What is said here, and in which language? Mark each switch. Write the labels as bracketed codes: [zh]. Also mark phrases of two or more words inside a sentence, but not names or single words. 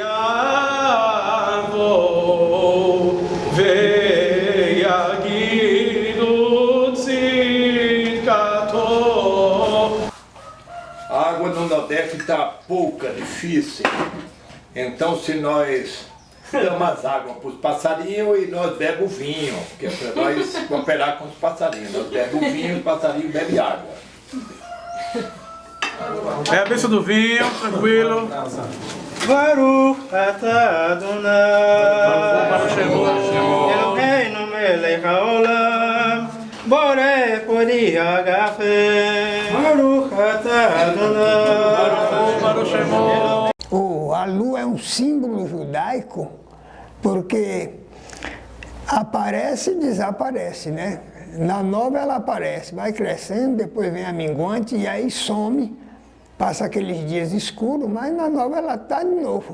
[pt] A água no Nordeste está pouca, difícil. Então, se nós damos as águas para os passarinhos e nós bebemos vinho, que é para nós cooperar com os passarinhos. Nós bebemos vinho e os passarinhos bebem água. É a bênção do vinho, tranquilo. [he] ברוך אתה אדוני אלוהינו מלך העולם בורא פרי הגפן ברוך אתה אדוני. [pt] A lua é um símbolo judaico porque aparece e desaparece, né? Na nova ela aparece, vai crescendo, depois vem a minguante e aí some, passa aqueles dias escuros, mas na nova ela está de novo.